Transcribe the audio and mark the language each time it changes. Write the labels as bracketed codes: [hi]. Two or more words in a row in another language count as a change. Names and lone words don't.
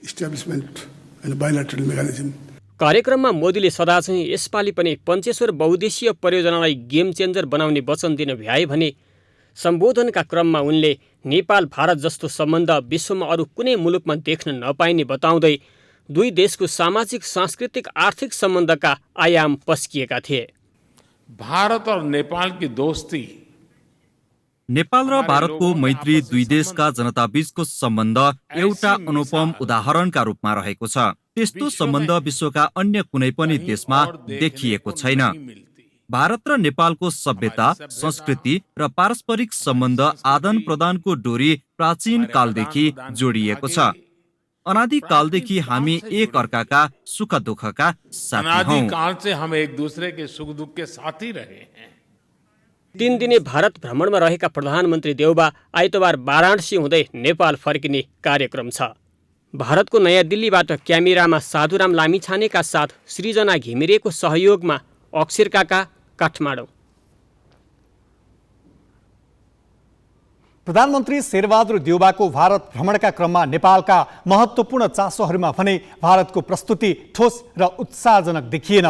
[ne] कार्यक्रममा मोदीले सदाझैँ यसपालि पनि पञ्चेश्वर बहुद्देशीय परियोजनालाई [en] game changer [ne] बनाउने वचन दिन भ्याए भने सम्बोधनका क्रममा उनले नेपाल भारत जस्तो सम्बन्ध विश्वमा अरू कुनै मुलुकमा देख्न नपाइने बताउँदै दुई देशको सामाजिक सांस्कृतिक आर्थिक सम्बन्धका आयाम पस्किएका थिए। [hi] भारत और नेपाल की दोस्ती, [ne] नेपाल र भारतको मैत्री दुई देशका जनताबीचको सम्बन्ध एउटा अनुपम उदाहरणका रूपमा रहेको छ। त्यस्तो सम्बन्ध विश्वका अन्य कुनै पनि देशमा देखिएको छैन। भारत र नेपालको सभ्यता, संस्कृति र पारस्परिक सम्बन्ध आदान प्रदानको डोरी प्राचीन कालदेखि जोडिएको छ। अनादिकालदेखि हामी एक अर्काका सुख दुःखका साथी हौं। [hi] अनादिकाल से हम एक दूसरे के सुख दुख के साथी रहे हैं। [ne] 3 दिने भारत भ्रमणमा रहेका प्रधानमन्त्री देउबा आइतबार वाराणसी हुँदै नेपाल फर्किने कार्यक्रम छ। भारतको नयाँ दिल्लीबाट क्यामेरामा साधुराम लामिछानेका साथ सृजना घिमिरेको सहयोगमा अक्षर काका, काठमाडौँ। प्रधानमन्त्री शेरबहादुर देउबाको भारत भ्रमणका क्रममा नेपालका महत्त्वपूर्ण चासोहरूमा भने भारतको प्रस्तुति ठोस र उत्साहजनक देखिएन।